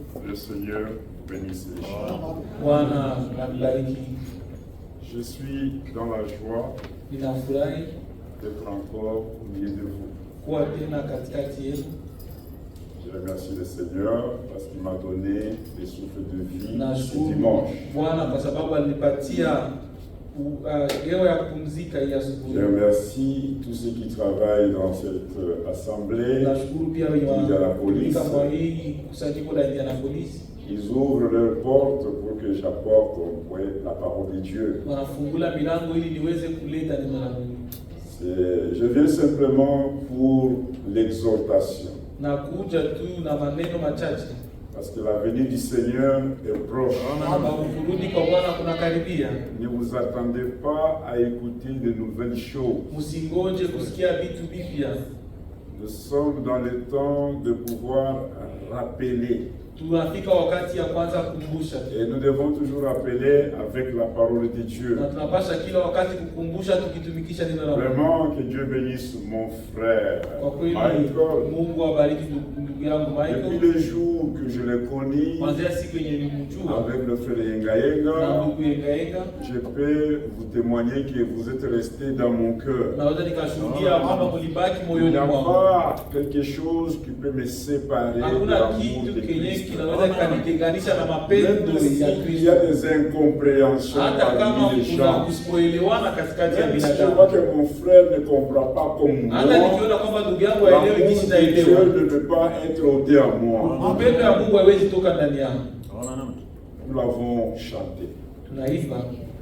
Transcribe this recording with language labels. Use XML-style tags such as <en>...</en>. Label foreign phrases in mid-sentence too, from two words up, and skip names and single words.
<fr>le Seigneur bénisse les gens.</fr> <sw>Bwana abariki.</sw> <fr>Je suis dans la joie</fr> <sw>Ninafurahi</sw> <fr>d'être encore au milieu de vous.</fr> <sw>kuwa tena katikati yenu.</sw> <fr>Je remercie le Seigneur parce qu'il m'a donné des souffles de vie ce</fr> <sw>Nashukuru</sw> <fr>dimanche.</fr> <sw>Bwana kwa sababu alinipatia hewa ya kupumzika hii asubuhi.</sw> <fr>Je remercie tous ceux qui travaillent dans cette assemblée,</fr> <sw>Nashukuru pia wenye Indianapolis. wanatumika kwa hii kusanyiko la Indianapolis.</sw> <fr>Ils ouvrent leurs portes pour que j'apporte la parole de Dieu.</fr> <sw>Wanafungula milango ili niweze kuleta neno la Mungu.</sw> <fr>Je viens simplement pour l'exhortation.</fr> <sw>Nakuja tu na maneno machache.</sw> <fr>Parce que la venue du Seigneur est proche.</fr> <sw>Sababu kurudi kwa Bwana kunakaribia.</sw> <fr>Ne vous attendez pas à écouter de nouvelles choses.</fr> <sw>Msingoje kusikia vitu vipya.</sw> <fr>Nous sommes dans le temps de pouvoir rappeler.</fr> <sw>Tunafika wakati ya kwanza kukumbusha.</sw> <fr>Et nous devons toujours rappeler avec la parole de Dieu.</fr> <sw>Na tunapasha kila wakati kukumbusha tukitumikisha neno la Mungu.</sw> <fr>Vraiment que Dieu bénisse mon frère</fr> <sw>Kwa kweli Michael. Mungu abariki ndugu yangu</sw> <fr>Depuis Michael. le jour que je l'ai connu</fr> <sw>Kuanzia siku yenye nilimjua</sw> <fr>avec le frère</fr> <sw>na Yengayenga, ndugu Yengayenga,</sw> <fr>je peux vous témoigner que vous êtes resté dans mon cœur.</fr> <sw>naweza nikashuhudia kwamba mlibaki</sw> <fr>Il</fr> <sw>moyoni</sw> <fr>n'y a</fr> <sw>mwangu.</sw> <fr>pas quelque chose qui peut me séparer de</fr> <sw>Hakuna</sw> <fr>l'amour</fr> <sw>kitu</sw> <fr>de</fr> <sw>kenye</sw> <fr>Christ.</fr> <sw>kinaweza kanitenganisha na mapendo</sw> <fr>Même</fr> <sw>ya</sw> <fr>s'il y a</fr> <sw>Kristo.</sw> <fr>des incompréhensions</fr> <sw>Hata kama</sw> <fr>parmi les</fr> <sw>kuna</sw> <fr>gens,</fr> <sw>kusipoelewana katikati ya</sw> <fr>même si je</fr> <sw>binadamu.</sw> <fr>vois que mon frère ne comprend pas comme moi,</fr> <sw>Hata nikiona kwamba ndugu yangu</sw> <fr>l'amour</fr> <sw>haelewi jinsi</sw> <fr>de Dieu</fr> <sw>naelewa.</sw> <fr>ne peut pas être ôté à moi.</fr> <sw>Upendo ya Mungu haiwezi toka ndani yangu.</sw> <fr>Nous l'avons chanté.</fr> <sw>Tunaimba</sw>